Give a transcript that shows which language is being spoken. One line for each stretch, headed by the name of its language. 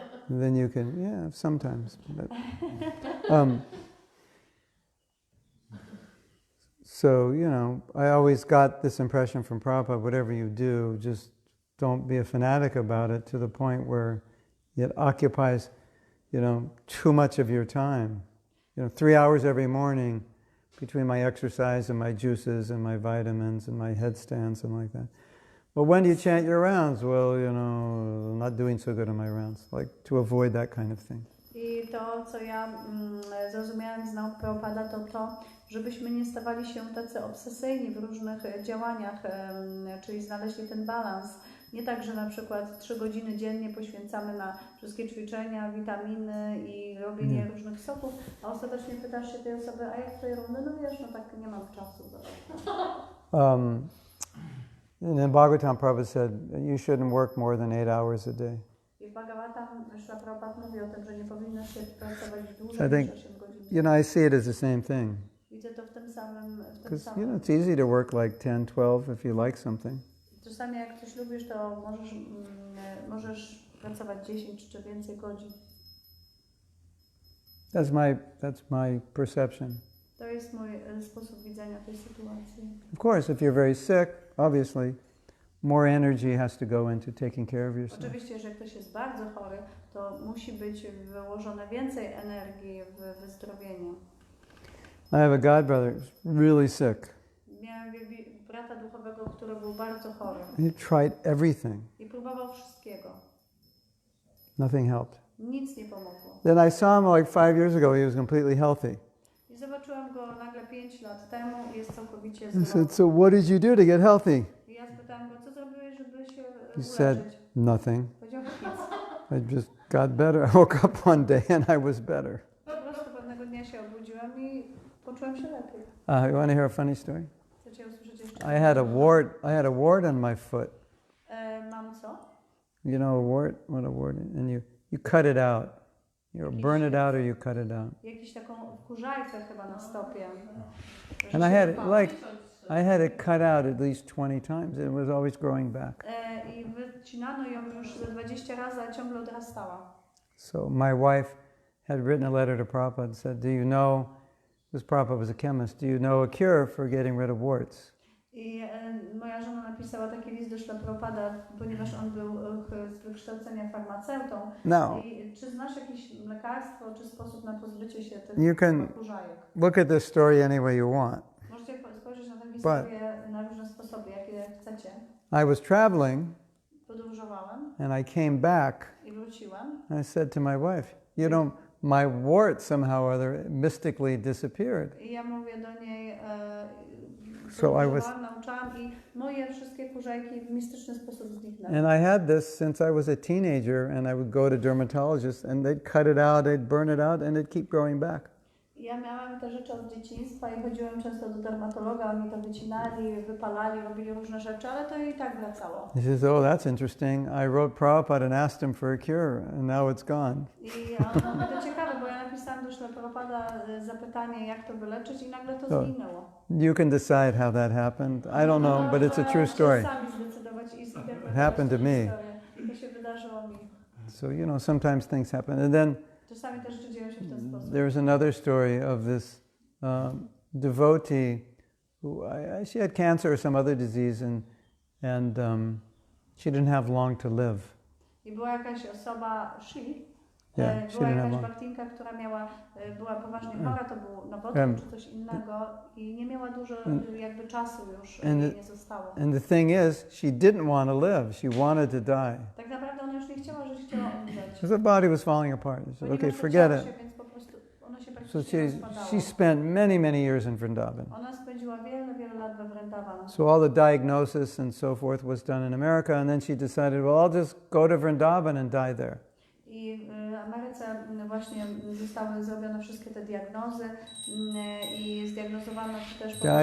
English: then you can, yeah, sometimes. But, so, you know, I always got this impression from Prabhupada, whatever you do, just don't be a fanatic about it to the point where it occupies, you know, too much of your time. You know, 3 hours every morning between my exercise and my juices and my vitamins and my headstands and like that. Well, when do you chant your rounds? Well, you know, I'm not doing so good on my rounds. Like, to avoid that kind of thing.
Polish: I to, co ja zrozumiałam z nauk Prabhupada, to, żebyśmy nie stawali się tacy obsesyjni w różnych działaniach, czyli znaleźli ten balans. Nie tak, że na przykład 3 godziny dziennie poświęcamy na wszystkie ćwiczenia, witaminy i robienie różnych soków, a ostatecznie pytasz się tej osoby, a jak twoje rundy? No wiesz, no tak nie mam czasu.
English: In Bhagavatam, Prabhupada said, you shouldn't work more than 8 hours a day.
Polish: I w Bhagavatam Prabhupada mówi o tym, że nie powinno się pracować dłużej
English: I think,
Polish: niż 8 godzin.
English: you know, I see it as the same thing.
Polish: Widzę to w tym samym.
English: Because, you know, it's easy to work like 10, 12 if you like something.
Polish: Czasami jak coś lubisz, to możesz pracować 10 czy więcej godzin.
English: That's my perception.
Polish: To jest mój sposób widzenia tej sytuacji.
English: Of course, if you're very sick, obviously, more energy has to go into taking care of yourself.
Polish: Oczywiście, że jak ktoś jest bardzo chory, to musi być wyłożone więcej energii w wyzdrowienie.
English: I have a god brother who's really sick.
Polish: Miałem brata duchowego, który był bardzo chory.
English: He tried everything.
Polish: I próbował wszystkiego.
English: Nothing helped.
Polish: Nic nie pomogło.
English: Then I saw him like 5 years ago. He was completely healthy.
Polish: I zobaczyłam go nagle 5 lat temu i jest całkowicie
English: I
Polish: zdrowy.
English: said, so what did you do to get healthy?
Polish: I ja spytałam go, co zrobiłeś, żeby się
English: He said,
Polish: uleczyć?
English: nothing.
Polish: Powiedział nic.
English: I just got better. I woke up one day and I was better.
Polish: Po prostu pewnego dnia się obudziłam i poczułam się lepiej.
English: You want to hear a funny story?
Polish: Chcecie usłyszeć jeszcze?
English: I had a wart on my foot.
Polish: Mam co?
English: You know a wart? What a wart is? And you cut it out. You burn it out or you cut it out.
Polish: Jakiś taką kurzajkę chyba na stopie.
English: And I had it cut out at least 20 times. It was always growing back.
Polish: I wycinano ją już ze 20 razy, a ciągle odrastała.
English: So my wife had written a letter to Prabhupada and said, do you know, because Prabhupada was a chemist, do you know a cure for getting rid of warts?
Polish: I moja żona napisała taki list do Śla Prabhupada, ponieważ on był z wykształcenia farmaceutą.
English: No.
Polish: I czy znasz jakieś lekarstwo, czy sposób na pozbycie się
English: You can
Polish: tych kurzajek?
English: look at this story any way you want.
Polish: Możecie spojrzeć na tę historię na różne sposoby, jakie chcecie.
English: I was traveling
Polish: Podróżowałem
English: and I came back
Polish: i wróciłem.
English: and I said to my wife, you know, my wart somehow or other mystically disappeared.
Polish: I ja mówię do niej,
English: So
Polish: nauczałam i moje wszystkie kurzajki w mistyczny sposób zniknęły.
English: And I had this since I was a teenager, and I would go to dermatologists and they'd cut it out, they'd burn it out, and it'd keep growing back.
Polish: Ja miałam te rzeczy od dzieciństwa i chodziłem często do dermatologa, oni to wycinali, wypalali, robili różne rzeczy, ale to i tak wracało.
English: He says, oh, that's interesting. I wrote Prabhupada and asked him for a cure, and now it's gone.
Polish: I on mówi, to ciekawe, bo ja napisałam do Śla Prabhupada zapytanie, jak to wyleczyć i nagle to zginęło.
English: You can decide how that happened. I don't know, but it's a true story.
Polish: Sami zdecydować i zinterpretować
English: It happened to me.
Polish: To się wydarzyło mi.
English: So, you know, sometimes things happen. And then
Polish: Czasami te rzeczy dzieją się w ten sposób.
English: there's another story of this devotee who she had cancer or some other disease, and she didn't have long to live.
Polish: I była jakaś osoba,
English: Yeah,
Polish: była jakaś baktinka, która była poważnie chora, to był nowotwór czy coś innego i nie miała dużo jakby czasu już, jej nie zostało.
English: And the thing is, she didn't want to live. She wanted to die.
Polish: Tak naprawdę ona już nie chciała żyć, chciała umrzeć.
English: Because her body was falling apart. She said, okay, forget it.
Polish: Więc po prostu ona się
English: So
Polish: praktycznie
English: she spent many years in Vrindavan.
Polish: Ona spędziła wiele lat we Vrindavan.
English: So all the diagnosis and so forth was done in America, and then she decided, well, I'll just go to Vrindavan and die there.
Polish: I w Ameryce właśnie zostały zrobione wszystkie te diagnozy i zdiagnozowano też